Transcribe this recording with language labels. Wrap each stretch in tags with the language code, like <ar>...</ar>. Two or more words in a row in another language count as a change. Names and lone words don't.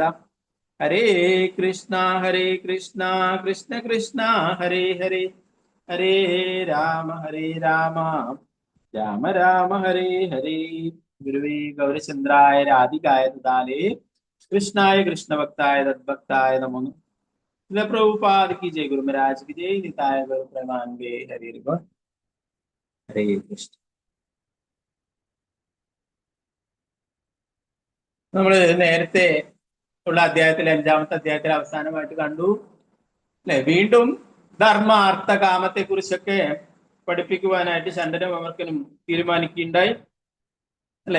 <sa>ഹരേ കൃഷ്ണ കൃഷ്ണ കൃഷ്ണ ഹരേ ഹരേ ഹരേ രാമ രാമ രാമ ഹരേ ഹരേ. ഗുരുവേ ഗൗരചന്ദ്രായ രാധികായ തദാലേ കൃഷ്ണായ കൃഷ്ണഭക്തായ തദ്ഭക്തായ നമോ.</sa> <hi>പ്രഭുപാദ് की जय, गुरु महाराज की जय, निताय गौर प्रमानवे.</hi> <sa>हरे हरे കൃഷ്ണ.</sa> <ml>നമ്മള് നേരത്തെ ഉള്ള അധ്യായത്തിൽ 5-ാമത്തെ അധ്യായത്തിൽ അവസാനമായിട്ട് കണ്ടു അല്ലെ. വീണ്ടും ധർമ്മ അർത്ഥ കാമത്തെ കുറിച്ചൊക്കെ പഠിപ്പിക്കുവാനായിട്ട് ശണ്ടനും അമർക്കനും തീരുമാനിക്കുകയുണ്ടായി അല്ലെ.</ml>